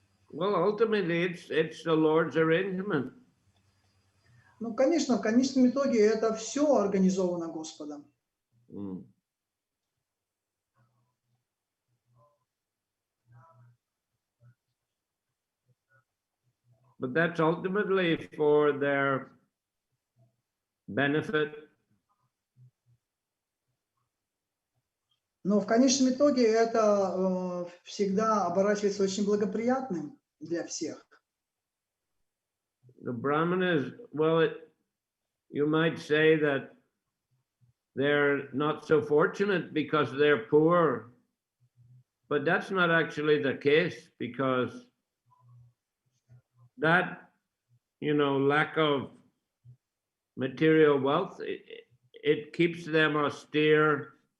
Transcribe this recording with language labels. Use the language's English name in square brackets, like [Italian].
[English] Well, ultimately, it's the Lord's arrangement. [Russian] Ну, конечно, в конечном итоге это все организовано Господом. [English] But that's ultimately for their benefit. [Russian] Но в конечном итоге это всегда оборачивается очень благоприятным для всех. [English] The Brahmanas, well, you might say that they're not so fortunate because they're poor, but that's not actually the case, because that, lack of material wealth, it keeps them austere.